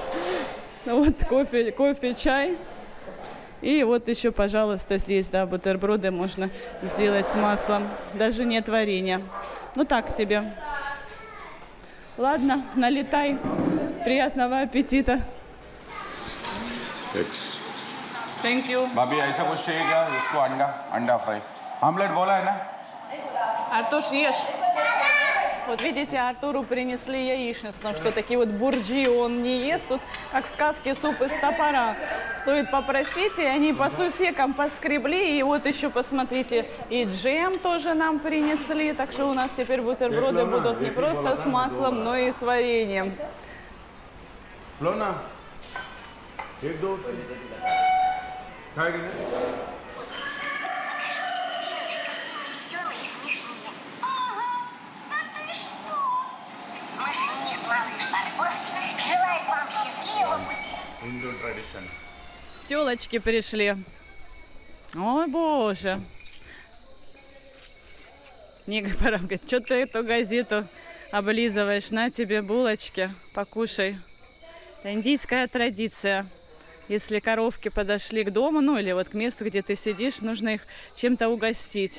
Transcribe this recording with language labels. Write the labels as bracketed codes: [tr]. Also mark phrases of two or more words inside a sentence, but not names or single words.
[ru] Вот кофе, чай. И вот еще, пожалуйста, здесь, да, бутерброды можно сделать с маслом. Даже нет варенья. Ну, так себе. Ладно, налетай. Приятного аппетита. [en] Thank you. [hi] भाभी ऐसा कुछ चाहिए क्या? इसको अंडा फ्राई आमलेट बोला है ना? [ru] Артуш, ешь. Вот видите, Артуру принесли яичницу, потому что такие вот бурджи он не ест. Тут, как в сказке, суп из топора. Стоит попросить, и они по сусекам поскребли. И вот еще, посмотрите, и джем тоже нам принесли. Так что у нас теперь бутерброды будут не просто с маслом, но и с вареньем. Лона, [hi] एक दो खाएगी ना? [ru] Веселые и смешные. Ага, да ты что? Машинист малыш Барбоскин желает вам счастливого пути. [en] Hindu tradition. [ru] Телочки пришли. Ой, боже. Ника Парам говорит, что ты эту газету облизываешь? На тебе булочки, покушай. Это индийская традиция. Если коровки подошли к дому, ну или вот к месту, где ты сидишь, нужно их чем-то угостить.